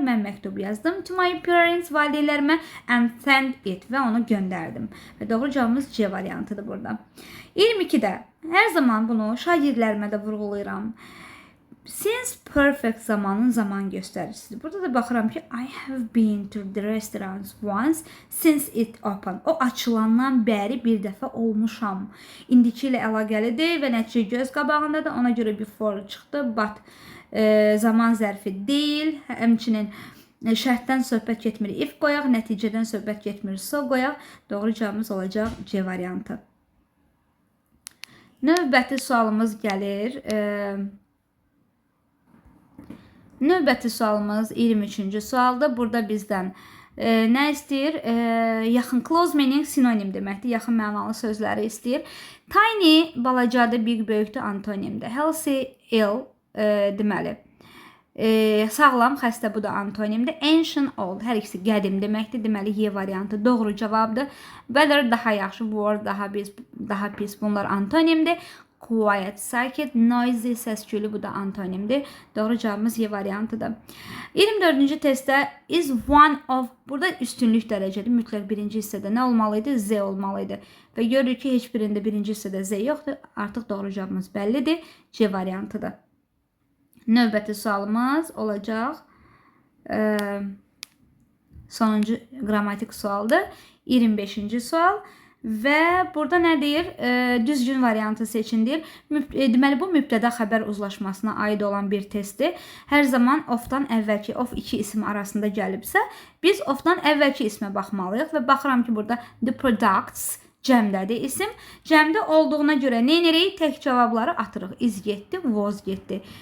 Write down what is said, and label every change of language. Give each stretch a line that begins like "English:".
Azerbaijani: Mən məktub yazdım
English: to my parents,
Azerbaijani: valideynlərimə,
English: and sent it
Azerbaijani: və onu göndərdim. Və doğru cavabımız C variantıdır burada. 22-də hər zaman bunu şagirdlərimə də vurğulayıram. Since perfect zamanın zaman göstəricisidir. Burada da baxıram ki,
English: I have been to the restaurants once since it opened.
Azerbaijani: O açılandan bəri bir dəfə olmuşam. İndiki ilə əlaqəlidir və nəticə göz qabağındadır. Ona görə before çıxdı, but zaman zərfi deyil. Həmçinin şərtdən söhbət getmir. If qoyaq, nəticədən söhbət getmir. So qoyaq. Doğru cavabımız olacaq C variantı. Növbəti sualımız gəlir. Növbəti sualımız 23-cü sualda. Burada bizdən nə istəyir? Yaxın, close meaning sinonim deməkdir. Yaxın mənalı sözləri istəyir. Tiny balacadır, big böyükdür, antonimdir. Healthy, ill deməli. Sağlam, xəstə, bu da antonimdir. Ancient, old, hər ikisi qədim deməkdir. Deməli, Y variantı doğru cavabdır. Better, daha yaxşı, worse, daha pis, bunlar antonimdir. Quiet, sakit, noisy, səs-küylü, bu da antonimdir. Doğru cavabımız Y variantıdır. 24-cü testdə is one of, burada üstünlük dərəcədir. Mütləq birinci hissədə nə olmalıydı? Z olmalıydı. Və görürük ki, heç birində birinci hissədə Z yoxdur. Artıq doğru cavabımız bəllidir. C variantıdır. Növbəti sualımız olacaq. Sonuncu qrammatik sualdır. 25-ci sual. Və burada nə deyir? Düzgün variantı seçin deyir. Deməli, bu mübtəda xəbər uzlaşmasına aid olan bir testdir. Hər zaman of-dan əvvəlki, of iki isim arasında gəlibsə, biz of-dan əvvəlki ismə baxmalıyıq. Və baxıram ki, burada the products cəmdədir isim. Cəmdə olduğuna görə nə edirik? Tək cavabları atırıq. Is getdi, was getdi.